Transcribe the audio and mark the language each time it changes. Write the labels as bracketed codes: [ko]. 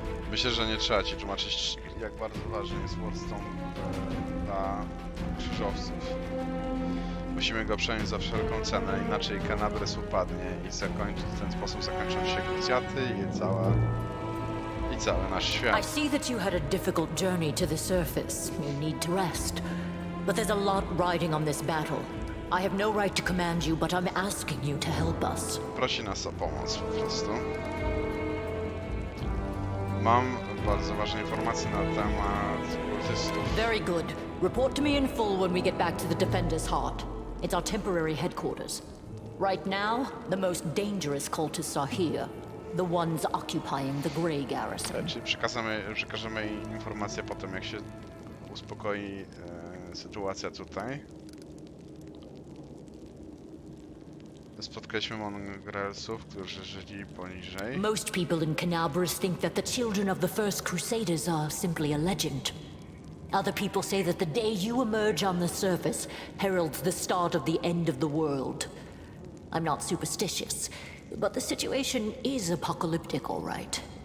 [pl] Myślę, że nie trzeba ci tłumaczyć, jak bardzo ważny jest Wardstone dla krzyżowców. Musimy go przejąć za wszelką cenę, inaczej Canabres upadnie i w ten sposób zakończą się krucjaty i cały nasz świat. [en] I see that you had a difficult journey to the surface. You need to rest. But there's a lot riding on this battle. I have no right to command you, but I'm asking you to help us. [pl] Prosi nas o pomoc po prostu. Mam bardzo ważne informacje na temat kultystów. [en] Very good. Report to me in full when we get back to the Defender's Heart. It's our temporary headquarters. Right now, the most dangerous cultists are here. The ones occupying the Grey Garrison. [pl] Czyli przekażemy jej informacje po tym, jak się uspokoi sytuacja tutaj. Spotkaliśmy mongrelsów, którzy żyli poniżej. [en] Most people in Canabras think that the children of the First Crusaders are simply a legend. Other people say that the day you emerge on the surface heralds the start of the end of the world. I'm not superstitious, but the situation is apocalyptic, all right.